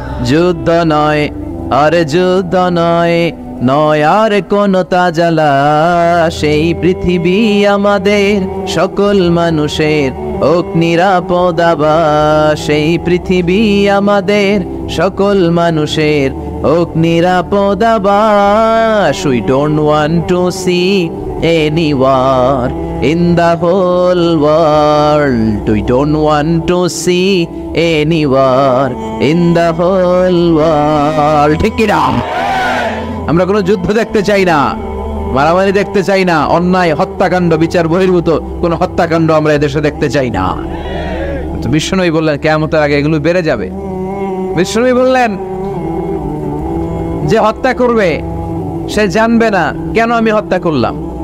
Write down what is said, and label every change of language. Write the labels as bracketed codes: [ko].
[bn] যুদ্ধ নয় আর যুদ্ধ নয়, নয় আর কোন তাজালা, সেই পৃথিবী আমাদের সকল মানুষের হোক নিরাপদ আবাস, সেই পৃথিবী আমাদের সকল মানুষের হোক নিরাপদ আবাস। [en] We don't want to see any war in the whole world. We don't want to see any war in the whole world. [bn] ঠিক কি না? আমরা কোনো যুদ্ধ দেখতে চাই না, মারামারি দেখতে চাই না, অন্যায় হত্যাকাণ্ড বিচার বহির্ভূত কোনো হত্যাকাণ্ড আমরা এদেশে দেখতে চাই না। তো বিশ্বনবী বললেন কিয়ামতের আগে এগুলো বেড়ে যাবে। বিশ্বনবী বললেন যে হত্যা করবে সে জানবে না কেন আমি হত্যা করলাম।